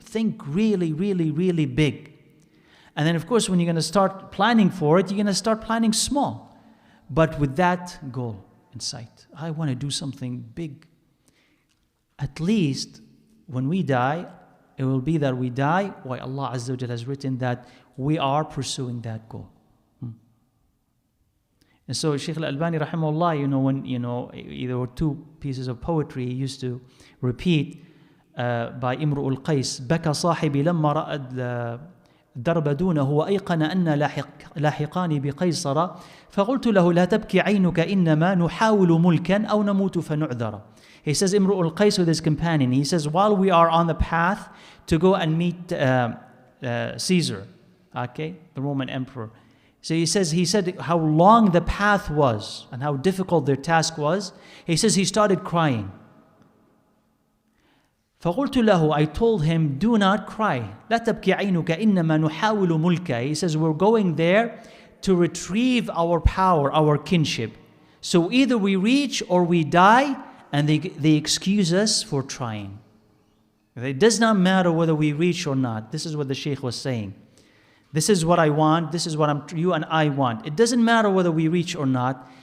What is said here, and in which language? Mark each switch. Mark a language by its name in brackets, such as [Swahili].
[English] Think really, really, really big. And then, of course, when you're going to start planning for it, you're going to start planning small. But with that goal in sight. I want to do something big. At least when we die, it will be that we die while Allah Azza wa Jalla has written that we are pursuing that goal. And so Shaykh al-Albani rahimahullah, when there were two pieces of poetry he used to repeat by Imru al-Qais, [Arabic] بكى صاحبي لما رأى الدرب دونه وأيقن أن لاحقان بقيصر فقلت له لا تبكي عينك إنما نحاول ملكا أو نموت فنعذر. [English] He says, Imru al-Qais with his companion, he says, while we are on the path to go and meet Caesar, okay, the Roman emperor. So he said how long the path was and how difficult their task was. He says he started crying. [Arabic] فقلت له, [English] I told him, do not cry. [Arabic] لا تبكي عينك إنما نحاول ملكا. [English] He says, we're going there to retrieve our power, our kinship. So either we reach or we die, and they excuse us for trying. It does not matter whether we reach or not. This is what the Shaykh was saying. This is what I want. This is what you and I want. It doesn't matter whether we reach or not.